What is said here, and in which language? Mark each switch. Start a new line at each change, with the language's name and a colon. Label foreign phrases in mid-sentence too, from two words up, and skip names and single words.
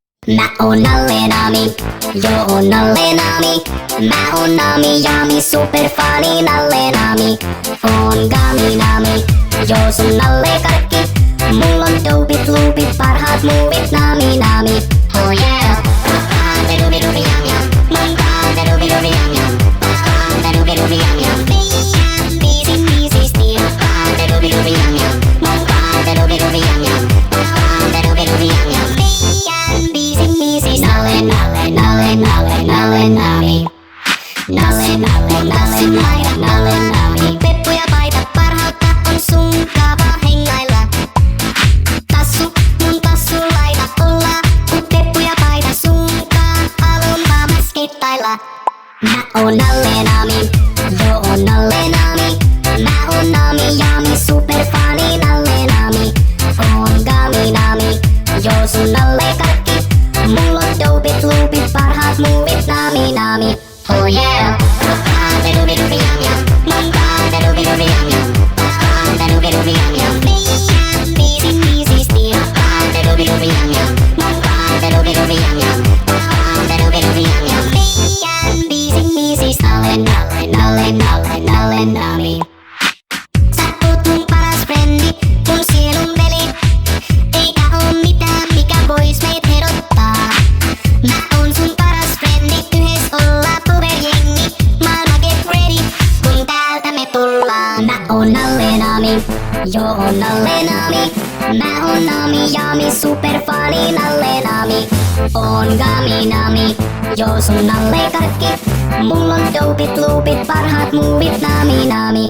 Finnish: Mä oon Nalle Nami, joo oon Nalle Nami. Mä oon Nami Jami, superfani Nalle Nami. Oon Gami Nami, joo sun Nalle Karkki. Mull on dopit, loopit, parhaat muuvit Nami Nami.
English: Oh yeah.
Finnish: Pakkaan rubi rubi jam jam. Montaan rubi rubi jam jam. Pakkaan rubi rubi jam jam. Meidän biisi stiil. Pakkaan rubi rubi jam jam. Montaan rubi rubi jam jam. Pakkaan rubi rubi jam jam. Meidän biisi Nalle Nalle Nalle Nalle Nalle Nami. Nalle Nalle Nalle Nalle Nalle Nami. Peppu ja paita parhautta on sun kaava hengailla. Tassu, mun tassu laita olla. Kun peppu ja paita sunkaan haluun vaan mä skittailla. Mä oon Nalle Nami, joo oon Nalle Nami. Mä oon Nami Jami, superfani Nalle Nami. Oon Gami Nami, joo sun Nalle Karkki. Mull on dopit, loopit, parhaat muuvit Nami Nami.
English: Oh yeah.
Finnish: Pakkaan rubi rubi jam jam. Montaan rubi rubi jam jam. Pakkaan rubi rubi jam jam. Meidän biisi stiil. Pakkaan rubi rubi jam jam. Montaan rubi rubi jam jam. Pakkaan rubi rubi jam jam. Meidän biisi Nalle Nalle Nalle Nalle Nalle Nami. Sä oot mun paras frendi, mun sielun veli. Eikä oo mitään mikä vois meit herottaa. Mä oon sun paras frendi, yhes ollaan powerjengi. Maailma
English: get ready,
Finnish: kun täältä me tullaan. Mä oon Nalle Nami, joo oon Nalle Nami. Mä oon Nami Jami, superfani Nalle Nami. Oon Gami Nami, joo sun Nalle Karkki. Mull on dopit, loopit, parhaat muuvit Nami Nami.